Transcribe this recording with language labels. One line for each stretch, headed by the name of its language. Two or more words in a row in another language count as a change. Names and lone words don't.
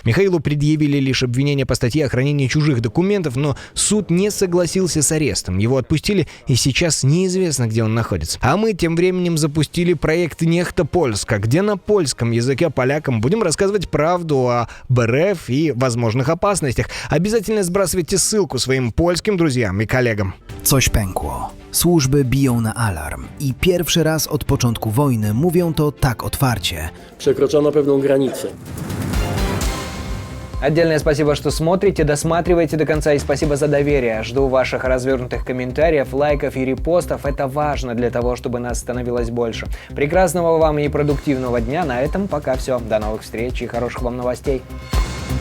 Russian: Михаилу предъявили лишь обвинение по статье о хранении чужих документов, но суд не согласился с арестом. Его отпустили, и сейчас неизвестно, где он находится. А мы тем временем запустили проект «Нехта Польска», где на польском языке полякам будем рассказывать правду о БРФ и возможных опасностях. Обязательно сбрасывайте ссылку своим польским друзьям и коллегам.
Polish: Coś pękło. Służby biją na alarm i pierwszy raz od początku wojny mówią to tak otwarcie. Przekroczono pewną granicę.
Russian: Отдельное спасибо, что смотрите, досматриваете до конца, и спасибо за доверие. Жду ваших развернутых комментариев, лайков и репостов. Это важно для того, чтобы нас становилось больше. Прекрасного вам и продуктивного дня. На этом пока все. До новых встреч и хороших вам новостей.